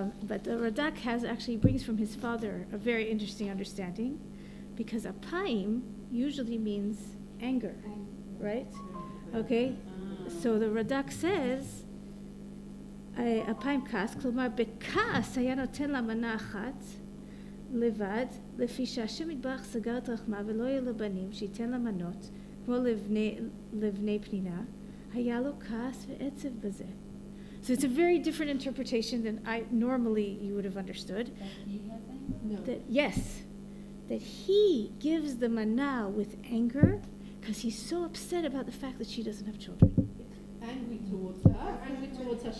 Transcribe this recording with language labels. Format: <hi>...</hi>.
<en>But the Radak actually brings from his father a very interesting understanding, because apayim usually means anger, right? Okay, so the Radak says</en> <he>apayim kas, klomar bekas היה נותן לה מנה אחת לבד, לפי שהשם יתברך סגר את רחמה ולא יהיה לבנים שייתן לה מנות כמו לבני פנינה, היה לו כעס ועצב בזה.</he> <en>So it's a very different interpretation than normally you would have understood. That he has anger? No. That he gives the mana with anger because he's so upset about the fact that she doesn't have children. Angry towards her, angry towards Hashem.</en>